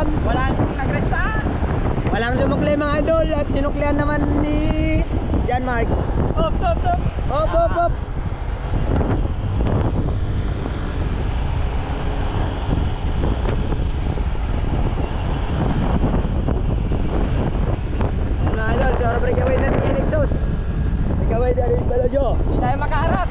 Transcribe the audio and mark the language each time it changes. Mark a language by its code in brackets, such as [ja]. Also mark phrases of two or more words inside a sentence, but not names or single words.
[tl] Wala nang nagresta. Walang sumukli mga idol at sinuklian naman ni Jan Mark. Op, op, op. Hop, hop, hop. Mga idol, sorry breakaway na ni Nexus. Breakaway na rin pala siya. Hindi tayo makaharap.